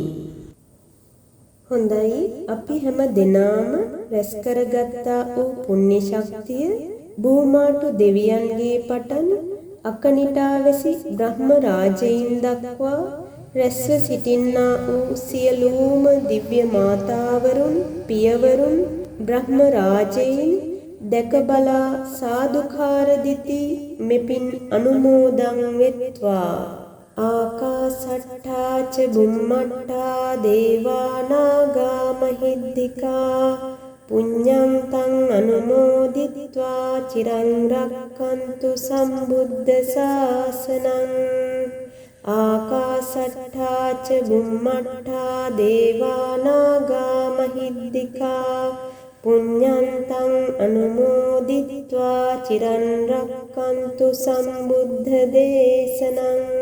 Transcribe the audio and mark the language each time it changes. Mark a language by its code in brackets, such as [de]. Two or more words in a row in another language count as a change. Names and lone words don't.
[si] හොඳයි, අපි හැම දෙනාම රැස් කරගත්තා වූ පුණ්‍ය ශක්තිය භූමාටු දෙවියන්ගේ පටන් අකනිටාවැසි බ්‍රහ්ම රාජයින් දක්වා රැස්ව සිටින්නා වූ සියලුම දිව්‍ය මාතාවරුන් පියවරුන් බ්‍රහ්ම රාජයින් දැක බලා සාදුකාර දිති මෙපින් අනුමෝදන් වෙත්වා. [pi] ආකාසට්ඨා ච බුම්මට්ඨා දේවා නාග මහිද්దికා පුඤ්ඤං තං අනුමෝදිත්වා චිරං රක්ඛන්තු සම්බුද්ධ ශාසනං. ආකාසට්ඨා ච බුම්මට්ඨා දේවා නාග මහිද්దికා පුඤ්ඤං තං අනුමෝදිත්වා චිරං රක්ඛන්තු සම්බුද්ධ දේශනං.